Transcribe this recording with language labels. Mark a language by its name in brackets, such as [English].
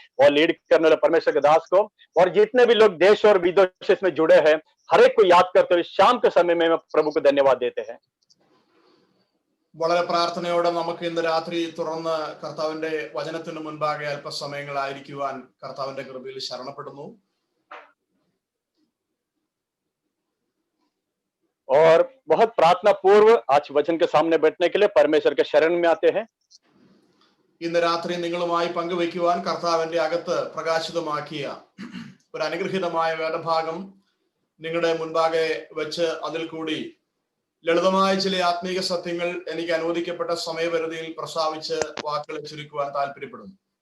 [Hindi] और लीड करने वाले परमेश्वर के दास को और जितने भी लोग देश और विदेश इसमें जुड़े हैं, हर एक को याद करते हुए शाम के समय में प्रभु को धन्यवाद देते हैं। [Malayalam] വളരെ പ്രാർത്ഥനയോടെ നമുക്ക് ഇന്ന് രാത്രി തുറന്ന് കർത്താവിന്റെ വചനത്തിന് മുൻപാകെ അല്പസമയങ്ങളായിരിക്കുവാൻ കർത്താവിന്റെ കൃപയിൽ ശരണപ്പെടുന്നു. [Hindi] और बहुत प्रार्थना पूर्व आज वचन के सामने बैठने के लिए परमेश्वर के शरण में आते हैं. [Malayalam] ഇന്ന് രാത്രി നിങ്ങളുമായി പങ്കുവയ്ക്കുവാൻ കർത്താവിന്റെ അകത്ത് പ്രകാശിതമാക്കിയ ഒരു അനുഗ്രഹീതമായ വേദഭാഗം നിങ്ങളുടെ മുൻപാകെ വെച്ച് അതിൽ കൂടി ലളിതമായ ചില ആത്മീക സത്യങ്ങൾ എനിക്ക് അനുവദിക്കപ്പെട്ട സമയപരിധിയിൽ പ്രസ്താവിച്ച് വാക്കുകളെ ചുരുക്കുവാൻ താല്പര്യപ്പെടുന്നു.